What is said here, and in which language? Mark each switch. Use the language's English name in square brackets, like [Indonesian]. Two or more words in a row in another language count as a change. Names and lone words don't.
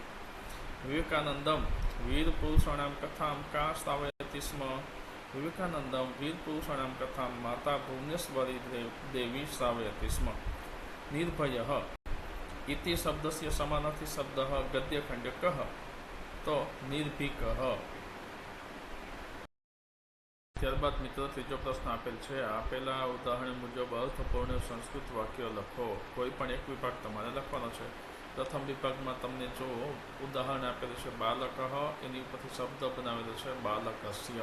[Sanskrit] विवेकानंदं वीरपुरुषाणां कथां का श्रावयति स्म, विवेकानंदं वीरपुरुषाणां कथां माता भुवनेश्वरी देवी श्रावयति स्म. निर्भयः इति शब्दस्य समानार्थी शब्दः गद्यखंडे कः, तो निर्भीकः. [Gujarati] ત્યારબાદ મિત્રો ત્રીજો પ્રશ્ન આપેલ છે. આપેલા ઉદાહરણ મુજબ અર્થપૂર્ણ સંસ્કૃત વાક્યો લખો. કોઈ પણ એક વિભાગ તમારે લખવાનો છે. પ્રથમ વિભાગમાં તમને જો ઉદાહરણ આપેલું છે બાલકઃ, એની ઉપરથી શબ્દ બનાવેલો છે બાલકસ્ય.